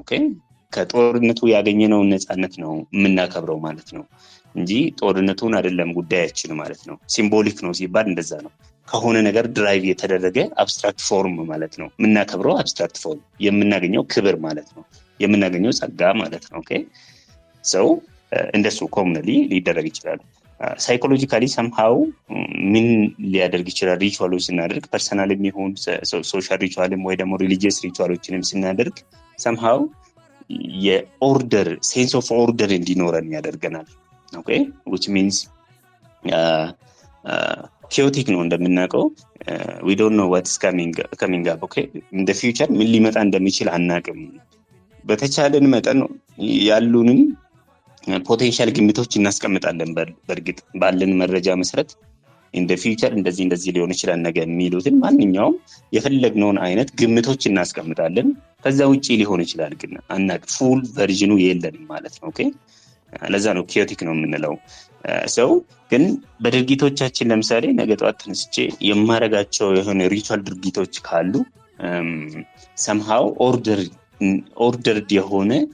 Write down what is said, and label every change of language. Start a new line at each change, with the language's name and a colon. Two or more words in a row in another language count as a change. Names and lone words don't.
Amharic: ኦኬ ከጦርነቱ ያገኘነውን ነፃነት ነው የምናከብረው ማለት ነው እንጂ ጦርነቱን አይደለም ጉዳያችን ማለት ነው። ሲምቦሊክ ነው ሲባል እንደዛ ነው። ከሆነ ነገር ድራይቭ የተደረገ
English: abstract form
Amharic: ማለት ነው የምናከብረው።
English: abstract form
Amharic: የምናገኘው ክብር ማለት ነው፣ የምናገኘው ጸጋ ማለት ነው። ኦኬ ሰው እንደሱ ኮሙናሊ ሊደረግ ይችላል። ሳይኮሎጂካሊ ሰምሃው ምን ሊያደርግ ይችላል? ሪቹዋሎች ስናደርግ ፐርሰናል የሚሆን ሶሻል ሪቹዋልም ወይ ደግሞ ሪሊጂየስ ሪቹዋሎችንም ስናደርግ ሰምሃው የኦርደር
English: sense of order
Amharic: እንዲኖረን ያደርገናል። ኦኬ
English: which means chaotic
Amharic: ነው እንደምናውቀው
English: we don't know what's coming up okay in the future
Amharic: ምን ሊመጣ እንደሚችል አናውቅም። በተቻለን መጠን ያሉንን ፖቴንሻል ግምቶች እናስቀምጣለን። በእርግጥ ባለን መረጃ መሰረት
English: in the future
Amharic: እንደዚህ ሊሆን ይችላል ነገ የሚሉትን ማንኛውም የፈለግነውን አይነት ግምቶች እናስቀምጣለን። ከዛ ውጪ ሊሆን ይችላል ግን አናውቅ ፉል ቨርዥኑ የለንም ማለት ነው። ኦኬ ለዛ ነው chaotic ነው የምንለው። ሰው ግን በድርጊቶቻችን ለምሳሌ ነገ ጠዋት ተነስቼ የማረጋቸው የሆነ ሪቹዋል ድርጊቶች ካሉ
English: somehow ordered
Amharic: የሆነ